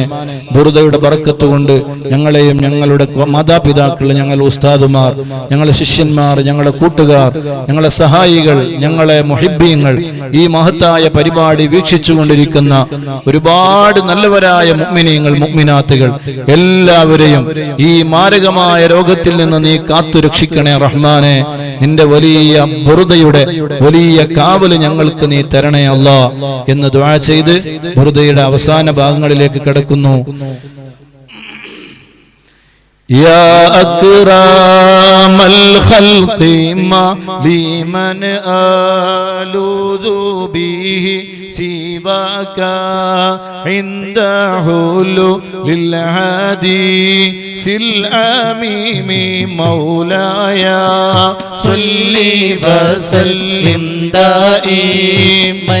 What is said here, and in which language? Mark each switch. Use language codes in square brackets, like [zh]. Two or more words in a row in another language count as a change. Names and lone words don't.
[ml] ബുറുദയുടെ ബറക്കത്ത് കൊണ്ട് ഞങ്ങളെയും ഞങ്ങളുടെ മാതാപിതാക്കൾ, ഞങ്ങൾ ഉസ്താദുമാർ, ഞങ്ങളെ ശിഷ്യന്മാർ, ഞങ്ങളെ കൂട്ടുകാർ, ഞങ്ങളെ സഹായികൾ, ഞങ്ങളെ മുഹിബ്ബീങ്ങൾ, ഈ മഹത്തായ പരിപാടി വീക്ഷിച്ചുകൊണ്ടിരിക്കുന്ന ഒരുപാട് നല്ലവരായ മുഅ്മിനീങ്ങൾ, മുഅ്മിനാത്തുകൾ എല്ലാവരെയും ഈ മാരകമായ രോഗത്തിൽ നിന്ന് നീ കാത്തു രക്ഷിക്കണേ റഹ്മാനെ. നിന്റെ വലിയ ബുറുദയുടെ വലിയ കാവല് ഞങ്ങൾക്ക് നീ തരണേ അല്ലാ എന്ന് ദുആ ചെയ്ത് ബുറുദയുടെ അവസാന ഭാഗങ്ങളിലേക്ക് കടക്കുന്നു. [ar] يا أكرم الخلق ما لمن ألوذ به سواك عند حلول الحديث الأميم مولاي صل وسلم دائما